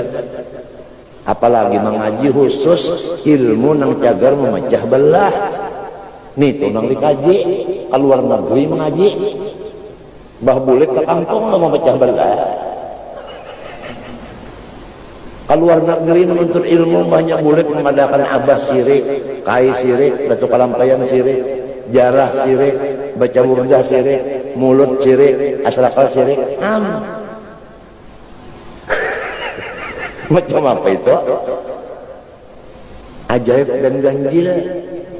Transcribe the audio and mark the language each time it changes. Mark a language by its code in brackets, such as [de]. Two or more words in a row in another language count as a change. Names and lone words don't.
[bjn] Apalagi mengaji khusus ilmu nang cagar memecah belah. Nih tuh nang dikaji keluar negeri mengaji bah bulik ke kampung mau memecah belah. Keluar negeri menuntut ilmu banyak bulik memadakan abah sirik, kai sirik, batu kalampayan sirik, jarah sirik, baca burdah sirik, mulut sirik, asrakal sirik. Macam apa itu? Ajaib dan ganjil.